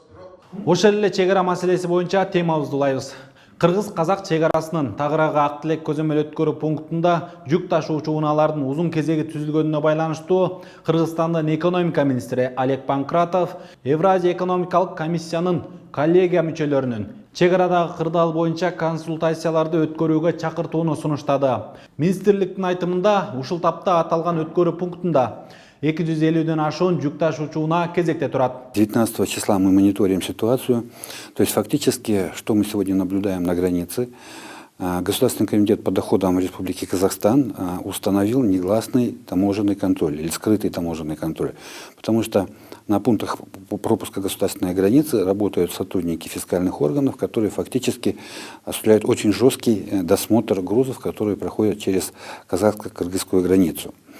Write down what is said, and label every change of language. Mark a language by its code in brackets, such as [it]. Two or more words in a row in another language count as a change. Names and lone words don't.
[ky] Ошол эле чегара маселеси боюнча темабызды улайбыз. Кыргыз-казак чегарасынын Тагыраагы Ак Тилек көзөмөл өткөрүү пунктунда жүк ташуучу унаалардын узун кезеги түзүлгөнүнө байланыштуу Кыргызстандын экономика министри Олег Панкратов Евразия экономикалык комиссиянын коллегия мүчөлөрүнүн чегарадагы кырдаал боюнча консультацияларды өткөрүүгө чакыртууну сунуштады. Министрликтин айтымында ушул тапта аталган өткөрүү пунктунда 250-ден ашуун жүк ташуучу унаа кезекте турат. [ru] 19 числа мы мониторим ситуацию. То есть фактически, что мы сегодня наблюдаем на границе, Государственный комитет по доходам Республики Казахстан установил негласный таможенный контроль или скрытый таможенный контроль. Потому что на пунктах пропуска государственной границы работают сотрудники фискальных органов, которые фактически осуществляют очень жесткий досмотр грузов, которые проходят через казахско-кыргызскую границу.